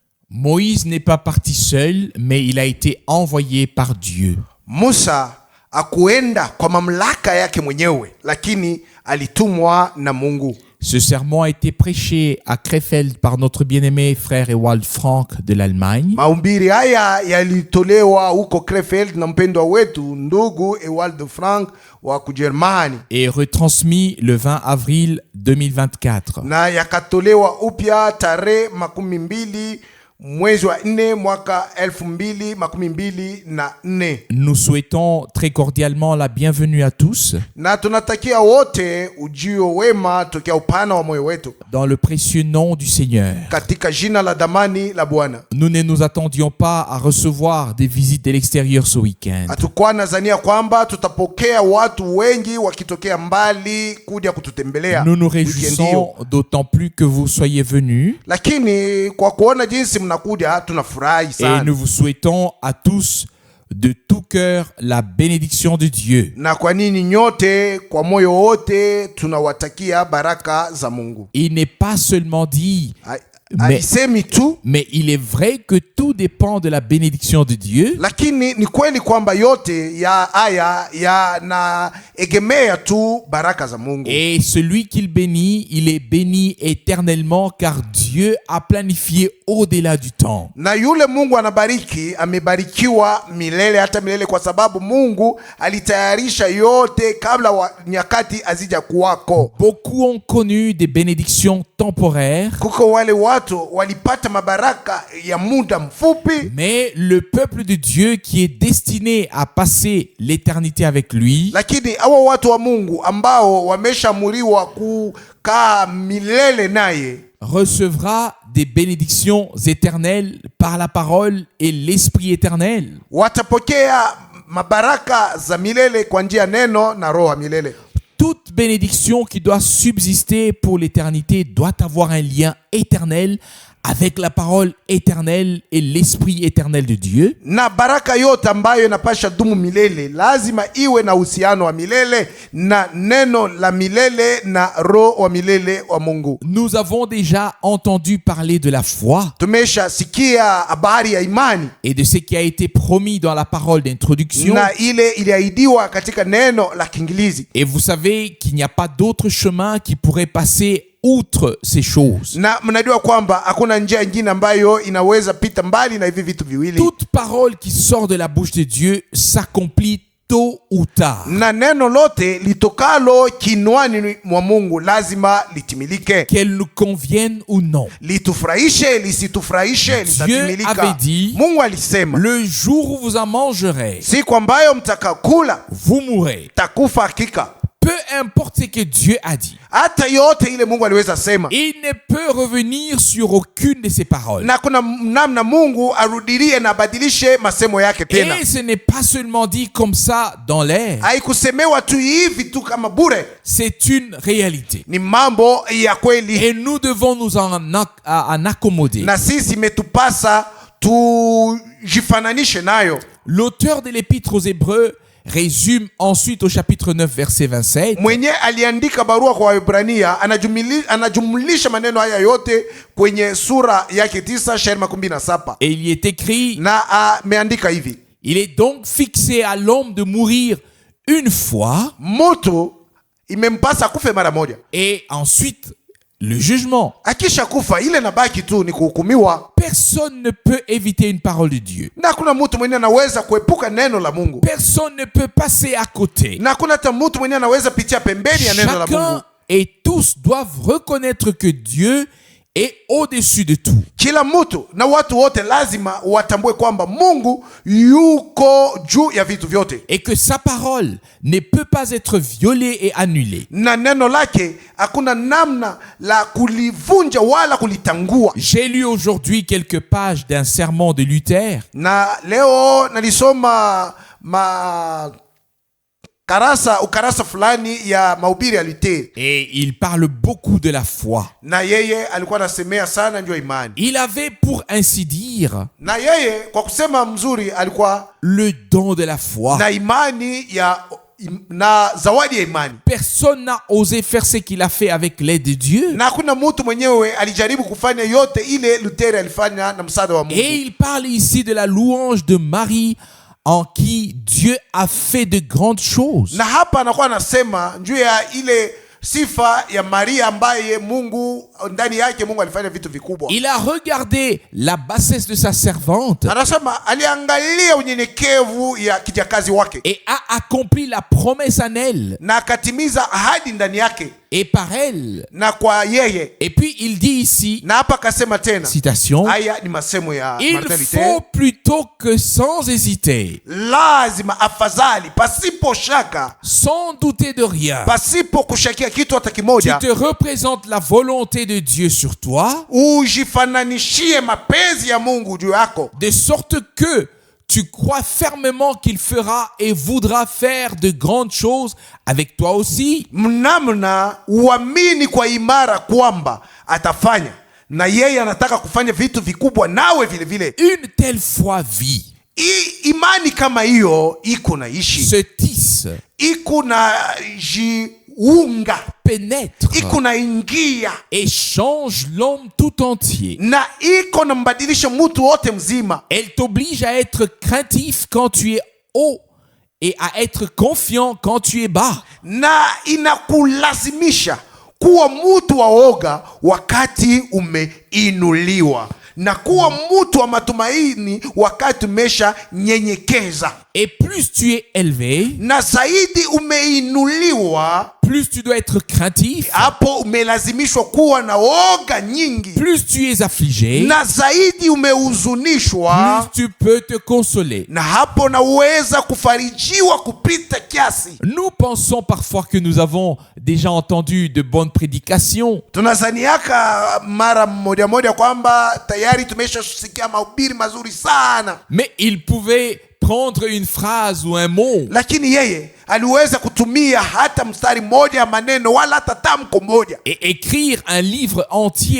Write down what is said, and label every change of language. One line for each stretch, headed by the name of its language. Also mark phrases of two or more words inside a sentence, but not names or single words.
French: Moïse n'est pas parti seul, mais il a été envoyé par Dieu.
Swahili: Musa akuenda kwa mamlaka yake mwenyewe, lakini alitumwa na Mungu.
French: Ce sermon a été prêché à Krefeld par notre bien-aimé frère Ewald Frank de l'Allemagne.
Swahili: Mahubiri haya yalitolewa huko Krefeld na mpendwa wetu ndugu Ewald Frank wa Kujerumani,
French: Et retransmis le 20 avril 2024.
Swahili: na yakatolewa upya tarehe 12 mwezi wa 4 mwaka 2024.
French: Nous souhaitons très cordialement la bienvenue à tous
Swahili: Na tunatakia wote ujio wema tokea upana wa moyo wetu
French: dans le précieux nom du Seigneur.
Swahili: katika jina la damani la Bwana.
French: Nous ne nous attendions pas à recevoir des visites de l'extérieur ce week-end.
Swahili: Hatukuwa nadhania kwamba tutapokea watu wengi wakitokea mbali kuja kututembelea.
French: Nous nous
Swahili: Weekend hiyo.
French: réjouissons d'autant plus que vous soyez venus
Swahili: Lakini kwa kuona jinsi mnakuja tunafurahi
French: et
Swahili: sana.
French: nous vous souhaitons à tous de tout cœur la bénédiction de Dieu.
Swahili: Na kwa nini nyote kwa moyo wote tunawatakia baraka za Mungu.
French: Il n'est pas seulement dit,
Swahili: Alisemi tu,
French: mais il est vrai que tout dépend de la bénédiction de Dieu.
Swahili: lakini ni kweli kwamba yote ya haya yanaegemea tu baraka za Mungu.
French: Et celui qu'il bénit, il est béni éternellement car Dieu a planifié au-delà du temps.
Swahili: Na yule Mungu anabariki amebarikiwa milele hata milele, kwa sababu Mungu alitayarisha yote kabla nyakati hazija kuwako.
French: Beaucoup ont connu des bénédictions temporaires,
Swahili: Kuko wale watu walipata mabaraka ya muda mfupi,
French: mais le peuple de Dieu qui est destiné à passer l'éternité avec lui,
Swahili: lakini hawa watu wa Mungu ambao wameshamuriwa kukaa milele naye
French: recevra des bénédictions éternelles par la parole et l'Esprit éternel.
Swahili: watapokea mabaraka za milele kwa njia neno na roho milele.
French: Toute bénédiction qui doit subsister pour l'éternité doit avoir un lien éternel avec la parole éternelle et l'Esprit éternel de Dieu.
Swahili: Na baraka yote ambayo inapasha dumu milele lazima iwe na uhusiano wa milele na neno la milele na roho wa milele wa Mungu.
French: Nous avons déjà entendu parler de la foi
Swahili: Tumesha sikia habari ya imani
French: et de ce qui a été promis dans la parole d'introduction.
Swahili: na ile iliahidiwa katika neno la Kiingereza.
French: Et vous savez qu'il n'y a pas d'autre chemin qui pourrait passer outre ces choses.
Swahili: Na mnajua kwamba hakuna njia nyingine ambayo inaweza pita mbali na hivi vitu viwili.
French: Toute parole qui sort de la bouche de Dieu s'accomplit tôt ou tard.
Swahili: Na neno lote litokalo kinwani mwa Mungu lazima litimilike.
French: Qu'elle nous convienne ou non.
Swahili: Litufurahishe, lisitufurahishe, litatimilika.
French: avait dit,
Swahili: Mungu alisema,
French: le jour où vous en mangerez,
Swahili: siku ambayo mtakakula
French: vous mourrez.
Swahili: takufa hakika.
French: Peu importe ce que Dieu a dit,
Swahili: Hata yote ile Mungu aliweza sema,
French: il ne peut revenir sur aucune de ses paroles.
Swahili: na kuna namna Mungu arudilie na badilishe masemo yake tena.
French: Et ce n'est pas seulement dit comme ça dans l'air,
Swahili: Haikusemewa tu hivi tu kama bure,
French: c'est une réalité.
Swahili: ni mambo ya kweli.
French: Et nous devons nous en accommoder.
Swahili: Na sisi metupasa tujifananishe nayo.
French: L'auteur de l'épître aux Hébreux résume ensuite au chapitre 9 verset 27.
Swahili: Mwenye aliandika barua kwa Waebrania anajumlisha maneno haya yote kwenye sura yake 9 shairi 17.
French: Et il y est écrit,
Swahili: Na ameandika hivi:
French: il est donc fixé à l'homme de mourir une fois
Swahili: mtu imempasa kufe mara moja,
French: et ensuite le jugement.
Swahili: akisha kufa ile nabaki tu ni kuhukumiwa.
French: Personne ne peut éviter une parole de Dieu.
Swahili: Na kuna mtu mwenye anaweza kuepuka neno la Mungu,
French: Personne ne peut passer à côté.
Swahili: na kuna hata mtu mwenye anaweza pitia pembeni ya neno la Mungu.
French: Chacun et tous doivent reconnaître que Dieu est au-dessus de tout.
Swahili: Kila mtu na watu wote lazima watambue kwamba Mungu yuko juu ya vitu vyote,
French: Et que sa parole ne peut pas être violée et annulée.
Swahili: na neno lake hakuna namna la kulivunja wala kulitangua.
French: J'ai lu aujourd'hui quelques pages d'un sermon de Luther.
Swahili: Na leo nalisoma ukarasa fulani ya mahubiri ya Luther,
French: Et il parle beaucoup de la foi.
Swahili: na yeye alikuwa anasemea sana ndio imani,
French: Il avait pour ainsi dire
Swahili: na yeye kwa kusema mzuri alikuwa
French: le don de la foi.
Swahili: na imani na zawadi ya imani.
French: Personne n'a osé faire ce qu'il a fait avec l'aide de Dieu.
Swahili: Na hakuna mtu mwenyewe alijaribu kufanya yote ile Luther alifanya na msaada wa Mungu.
French: Et il parle ici de la louange de Marie en qui Dieu a fait de grandes choses.
Swahili: Na hapa anakuwa anasema juu ya ile sifa ya Maria ambaye Mungu ndani yake Mungu alifanya vitu vikubwa.
French: Il a regardé la bassesse de sa servante.
Swahili: Anasema aliangalia unyenyekevu ya kijakazi wake.
French: Et a accompli la promesse en elle.
Swahili: Na akatimiza ahadi ndani yake.
French: Et par elle.
Swahili: Na kwa yeye.
French: Et puis il dit ici,
Swahili: na hapa kasema tena,
French: citation,
Swahili: haya ni masemo ya Martin
French: il faut plutôt que sans hésiter,
Swahili: lazima afadhali pasipo shaka,
French: sans douter de rien,
Swahili: pasipo kushakia kitu hata kimoja,
French: tu te représentes la volonté de Dieu sur toi,
Swahili: ujifananishie mapenzi ya Mungu juu yako,
French: de sorte que tu crois fermement qu'il fera et voudra faire de grandes choses avec toi aussi.
Swahili: Mnamna uamini kwa imara kwamba atafanya na yeye anataka kufanya vitu vikubwa nawe vile vile.
French: Une telle foi vit.
Swahili: Imani kama hiyo iko na ishi,
French: se tisse,
Swahili: iko na jiunga,
French: pénètre,
Swahili: iko na ingia
French: et change l'homme tout entier.
Swahili: Na iko na mbadilisha mtu wote mzima.
French: Elle t'oblige à être craintif quand tu es haut et à être confiant quand tu es bas.
Swahili: Na inakulazimisha kuwa mtu wa oga wakati umeinuliwa, na kuwa mtu wa matumaini wakati umesha nyenyekeza.
French: Et plus tu es élevé,
Swahili: na zaidi umeinuliwa,
French: plus tu dois être craintif,
Swahili: hapo umelazimishwa kuwa na oga nyingi.
French: Plus tu es affligé,
Swahili: na zaidi umehuzunishwa,
French: plus tu peux te consoler.
Swahili: na hapo naweza kufarijiwa kupita kiasi.
French: Nous pensons parfois que nous avons déjà entendu de bonnes prédications.
Swahili: Tunazaniaka mara moja moja kwamba tayari tumeshasikia mahubiri mazuri sana.
French: Mais il pouvait prendre une phrase ou un mot,
Swahili: lakini yeye aliweza kutumia hata mstari moja ya maneno wala hata tamko moja,
French: et écrire un livre entier